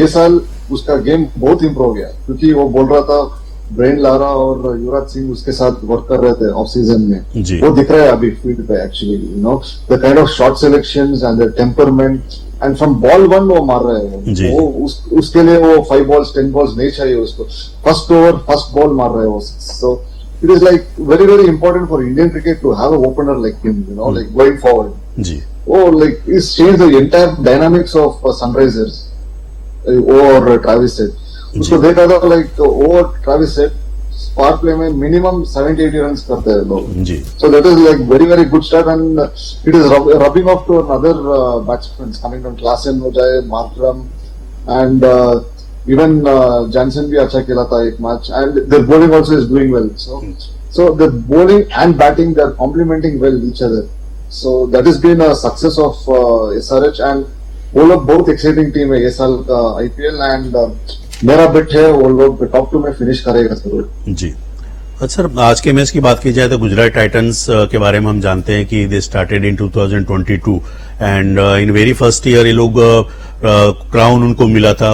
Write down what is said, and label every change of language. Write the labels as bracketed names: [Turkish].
[Hindi] ये साल उसका गेम बहुत इम्प्रूव गया क्योंकि वो बोल रहा था ब्रेन लारा और युवराज सिंह उसके साथ वर्क कर रहे थे ऑफ सीजन में. वो दिख रहा है अभी फील्ड पे actually, [English] you know the kind of shot selections and the temperament and from ball 1 [Hindi] वो मार रहे हैं. वो उसके लिए वो 5 बॉल्स 10 बॉल्स नहीं चाहिए उसको. फर्स्ट ओवर फर्स्ट बॉल मार रहे हैं वो. [English] So it is like very very important for Indian cricket to have an opener like him, you know, like going forward. Like he's changed the entire dynamics of Sunrisers over Travis Head. [Hindi] उसको देखा था [English] like over Travis Head [Hindi] power play में minimum 70-80 runs करते हैं लोग. [English] So that is like very very good start and it is rubbing off to another batsmen coming from Klaasen [Hindi] हो जाए, [English] Markram and even Jansen [Hindi] भी अच्छा खेला था एक match [English] and their bowling also is doing well. So the bowling and batting they are complementing well each other. So that has been a success of SRH and [Hindi] वो लोग बहुत exciting team है ये साल का IPL and मेरा बेट है वो लोग टॉप 2 में फिनिश करेगा जरूर. जी अच्छा सर, आज के मैच की बात की जाए तो गुजरात टाइटंस के बारे में हम जानते हैं कि [English] they started in 2022 and in very first year [Hindi] ये लोग क्राउन उनको मिला था.